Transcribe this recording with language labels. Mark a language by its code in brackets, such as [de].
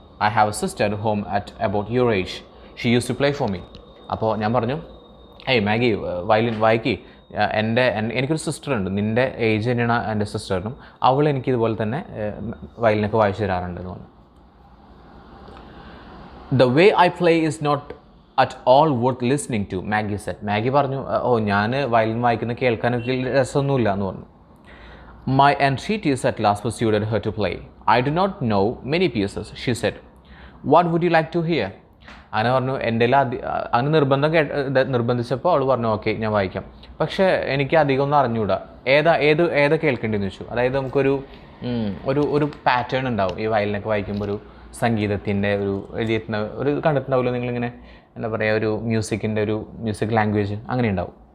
[en] I have a sister home at about your age. She use to play for me. [ml] അപ്പോൾ ഞാൻ പറഞ്ഞു, ഏയ് Maggi violin വായിക്കി, എനിക്കൊരു സിസ്റ്ററുണ്ട്, നിൻ്റെ ഏജ് തന്നെയാണ് എൻ്റെ സിസ്റ്ററിനും, അവൾ എനിക്കിതുപോലെ തന്നെ വയലിനൊക്കെ വായിച്ചു തരാറുണ്ടെന്ന് പറഞ്ഞു. [en] The way I play is not at all worth listening to, Maggie said. [ml] Maggi പറഞ്ഞു, ഓ ഞാൻ വയലിൻ വായിക്കുന്ന കേൾക്കാനൊക്കെ രസമൊന്നുമില്ല എന്ന് പറഞ്ഞു. [en] My entreaties at last persuaded her to play. I do not know many pieces, she said. What would you like to hear? [ml] അങ്ങനെ പറഞ്ഞു, എൻ്റെ അങ്ങനെ നിർബന്ധിച്ചപ്പോൾ അവൾ പറഞ്ഞു, ഓക്കെ ഞാൻ വായിക്കാം, പക്ഷേ എനിക്ക് അധികം ഒന്നും അറിഞ്ഞുകൂടാ, ഏതാ കേൾക്കേണ്ടതെന്ന് ചോദിച്ചു. അതായത് നമുക്കൊരു ഒരു പാറ്റേൺ ഉണ്ടാവും ഈ വയലിനൊക്കെ വായിക്കുമ്പോൾ, ഒരു സംഗീതത്തിൻ്റെ ഒരു എഴുതിയിട്ടുള്ള ഒരു കണ്ടിട്ടുണ്ടാവുമല്ലോ നിങ്ങളിങ്ങനെ, എന്താ പറയുക, ഒരു മ്യൂസിക്കിൻ്റെ ഒരു മ്യൂസിക് ലാംഗ്വേജ് അങ്ങനെ ഉണ്ടാവും.